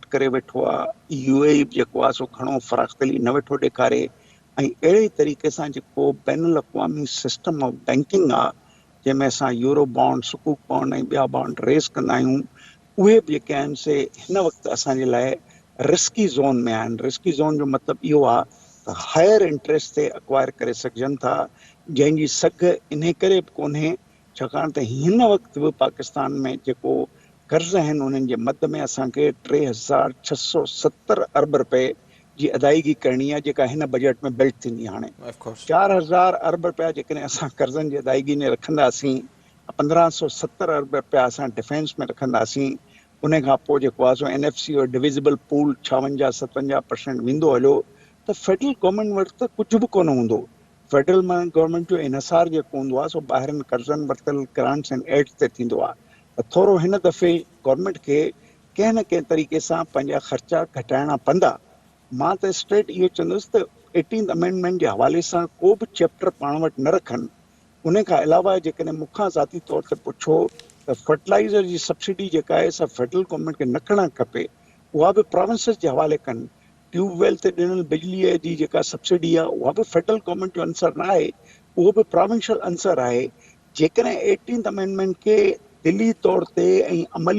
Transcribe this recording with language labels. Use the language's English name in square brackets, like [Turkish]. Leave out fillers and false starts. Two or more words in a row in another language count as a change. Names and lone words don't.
[Sindhi] करे वेठो आहे UAE जेको आहे सो घणो फ़राख़्तली न वेठो ॾेखारे ऐं अहिड़े तरीक़े सां जेको बैनुल अक़वामी [English] system of banking [Sindhi] आहे जंहिंमें असां [English] euro bond [Sindhi] सुकूक बॉन्ड ऐं ॿिया बॉन्ड रेज़ कंदा आहियूं उहे बि जेके आहिनि से हिन वक़्तु असांजे लाइ [English] risky zone [Sindhi] में आहिनि [English] risky zone [Sindhi] जो मतिलबु इहो आहे त [English] higher interest [Sindhi] ते अक्वायर करे सघजनि था जंहिंजी सघ इन करे बि कोन्हे छाकाणि त हिन वक़्तु बि पाकिस्तान में जेको कर्ज़ आहिनि उन्हनि जे मद में असांखे 3670 अरब रुपए जी अदायगी करणी आहे जेका हिन बजट में बिल्ट थींदी हाणे 4000 अरब रुपया जेकॾहिं असां कर्ज़नि जी अदायगी में रखंदासीं 1570 अरब रुपया असां डिफेंस में रखंदासीं उन खां पोइ जेको आहे सो NFC और [English] divisible pool [Sindhi] 56-57% वेंदो हलियो त [English] federal government [Sindhi] वटि त कुझु बि कोन हूंदो [English] federal government [Sindhi] जो इनसार जेको हूंदो आहे सो ॿाहिरनि कर्ज़नि वरितल [English] grants and aids [Sindhi] ते थींदो आहे त थोरो हिन दफ़े गवर्नमेंट खे कंहिं न कंहिं तरीक़े सां पंहिंजा ख़र्चा घटाइणा पवंदा मां त स्ट्रेट इहो चवंदुसि त 18th अमेंडमेंट जे हवाले सां को बि चैप्टर पाण वटि न रखनि उन खां अलावा जेकॾहिं मूंखां ज़ाती तौर ते पुछो त फर्टिलाइज़र जी सब्सिडी जेका आहे सा [English] federal government [Sindhi] खे न खणणु खपे उहा बि प्रोविंसिस जे हवाले कनि ट्यूबवेल ते ॾिनल बिजलीअ जी जेका सब्सिडी आहे उहा बि [English] federal government [Sindhi] जो आंसर न आहे उहो बि [English] provincial answer [Sindhi] आहे जेकॾहिं 18th अमेंडमेंट खे दिली तौर ते ऐं अमली